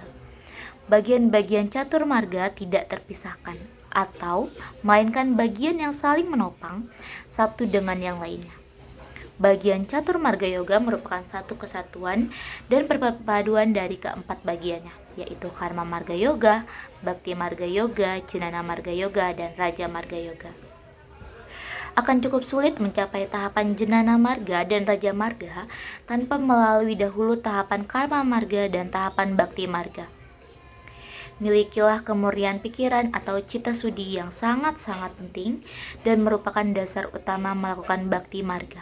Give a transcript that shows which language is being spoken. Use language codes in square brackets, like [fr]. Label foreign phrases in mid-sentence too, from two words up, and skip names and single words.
[id] Bagian-bagian Catur Marga tidak terpisahkan, atau melainkan bagian yang saling menopang satu dengan yang lainnya. Bagian Catur Marga Yoga merupakan satu kesatuan dan perpaduan dari keempat bagiannya, yaitu Karma Marga Yoga, Bhakti Marga Yoga, Jnana Marga Yoga, dan Raja Marga Yoga. Akan cukup sulit mencapai tahapan Jnana Marga dan Raja Marga tanpa melalui dahulu tahapan Karma Marga dan tahapan Bhakti Marga. Milikilah kemurnian pikiran atau [sa] cita sudi [id] yang sangat-sangat penting dan merupakan dasar utama melakukan Bhakti Marga.